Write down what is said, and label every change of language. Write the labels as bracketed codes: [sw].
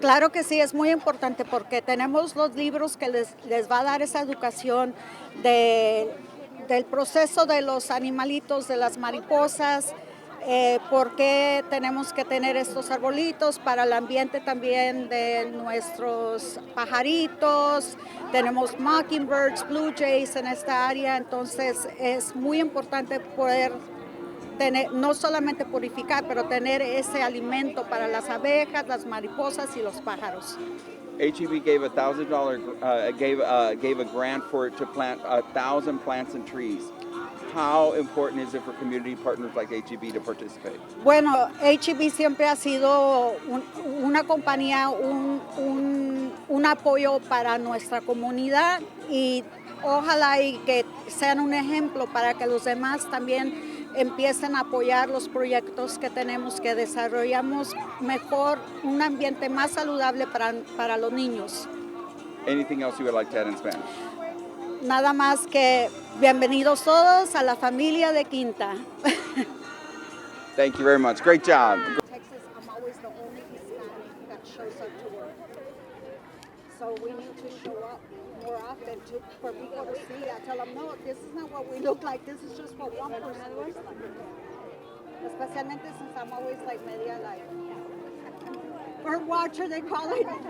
[es] Claro que sí, es muy importante porque tenemos los libros que les va a dar esa educación del proceso de los animalitos, de las mariposas, por qué tenemos que tener estos arbolitos para el ambiente también de nuestros pajaritos. Tenemos mockingbirds, blue jays en esta área, entonces es muy importante poder tener, no solamente purificar, pero tener ese alimento para las abejas, las mariposas y los pájaros. [en] HEB gave $1,000 gave a grant for it to plant 1,000 plants and trees. how important is it for community partners like HEB to participate? [es] Bueno, HEB siempre ha sido una compañía, un apoyo para nuestra comunidad y ojalá y que sean un ejemplo para que los demás también empiecen a apoyar los proyectos que tenemos, que desarrollamos mejor, un ambiente más saludable para los niños. [en] Anything else you would like to add in Spanish? [es] Nada más que bienvenidos todos a la familia de Quinta. [en] Thank you very much. Great job. Texas, I'm always the only Hispanic that shows up to work. So we need to show up more often for people to see. I tell them, no, this is not what we look like. This is just what one person looks like. [es] Especialmente [en] since I'm always like media like bird watcher, they call it.